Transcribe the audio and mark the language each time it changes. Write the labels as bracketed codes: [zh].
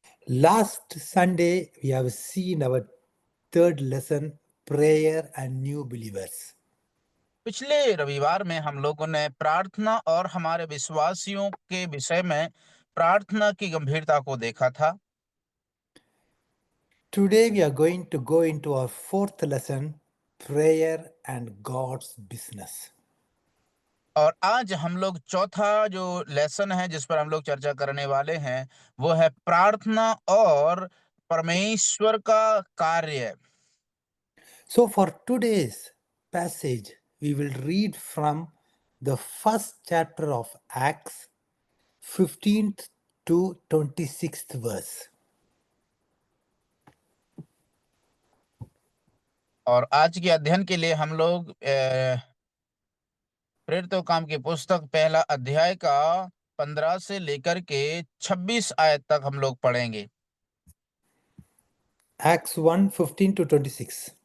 [en] Last Sunday, we have seen our third lesson, prayer and new believers. [hi] पिछले रविवार में हम लोगों ने प्रार्थना और हमारे विश्वासियों के विषय में प्रार्थना की गंभीरता को देखा था। [en] Today, we are going to go into our fourth lesson, prayer and God's business. [hi] और आज हम लोग चौथा जो लेसन है जिस पर हम लोग चर्चा करने वाले हैं वो है प्रार्थना और परमेश्वर का कार्य। [en] So, for today's passage, we will read from the first chapter of Acts, 15th to 26th verse. [hi] और आज के अध्ययन के लिए हम लोग प्रेरितों काम की पुस्तक पहला अध्याय का 15 से लेकर के 26 आयत तक हम लोग पढ़ेंगे। [en] Acts 1, 15 to 26.